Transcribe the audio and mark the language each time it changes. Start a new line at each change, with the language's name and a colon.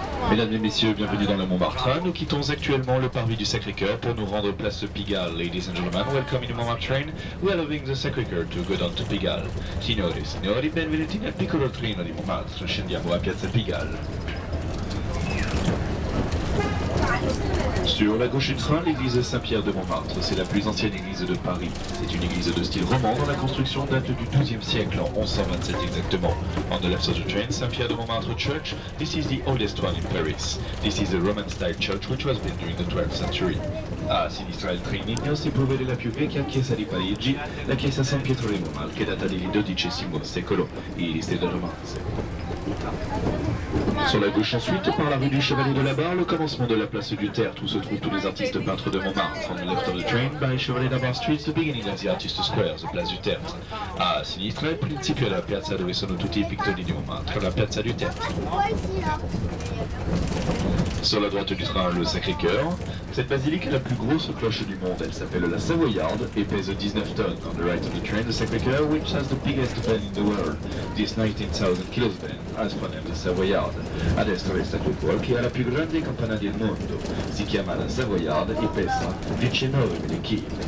French: Mesdames et messieurs, bienvenue dans le Montmartre. Nous quittons actuellement le parvis du Sacré-Cœur pour nous rendre place Pigalle.
English: Ladies and gentlemen, welcome in the Montmartre train. We are leaving the Sacré-Cœur to go down to Pigalle.
Italian: Signore e signori, benvenuti nel piccolo treno di Montmartre. Scendiamo a Piazza Pigalle.
French: Sur la gauche du train, l'église Saint-Pierre de Montmartre. C'est la plus ancienne église de Paris. C'est une église de style roman dont la construction date du XIIe siècle, en 1127 exactement.
English: On the left of the train, Saint-Pierre de Montmartre Church. This is the oldest one in Paris. This is the Roman-style church which was built during the 12th century.
Italian: A sinistra il trainino si può vedere la più vecchia chiesa di Parigi, la chiesa San Pietro di Montmartre, che data del XII secolo, il lycée de Romance.
French: Sur la gauche ensuite, par la rue du Chevalier de la Barre, le commencement de la place du Tertre où se trouvent tous les artistes peintres de Montmartre.
English: On the left of the train, by Chevalier de la Barre Street, the beginning of the Artist Square, the place du Tertre.
Italian: A sinistra, il principio della piazza dove sono tutti i pittori di Montmartre, la piazza du Tertre.
French: Sur la droite du train, le Sacré-Cœur. Cette basilique est la plus grosse cloche du monde. Elle s'appelle la Savoyarde et pèse 19 tonnes.
English: On the right of the train, the Sacré-Cœur, which has the biggest bell in the world. This 19,000 kilos bell has the Savoyarde.
Italian: A destra il Sacré-Cœur, che ha la più grande campana del mondo. Si chiama la Savoyarde e pesa 19.000 kg.